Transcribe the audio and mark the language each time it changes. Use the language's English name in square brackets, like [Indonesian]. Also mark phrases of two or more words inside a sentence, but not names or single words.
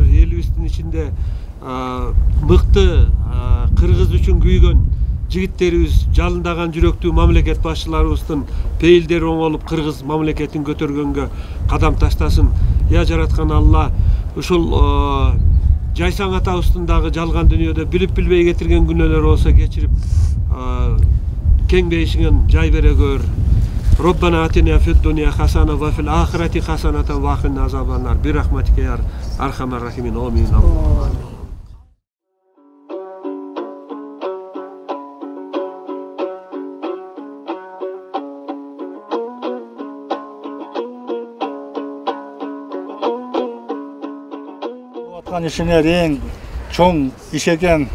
[Kyrgyz] Элибиздин ичинде мыкты кыргыз үчүн күйгөн жигиттерибиз, жалындаган жүрөктүү мамлекет башчыларыбыздын пейилдери оңолуп кыргыз мамлекетин көтөргөнгө кадам таштасын. Я жараткан Алла, ушул Жайсаң атабыздын дагы жалган дүйнөдө билип билбей кетирген күнөөлөр болсо кечирип кең бейишиңен жай бере көр. [Arabic] ربنا آتنا في الدنيا حسنة وفي الآخرة حسنة وقنا عذاب النار. برحمتك يا أرحم الراحمين. Amin. [Kyrgyz] Atkan işiңер ең чоң иш экен.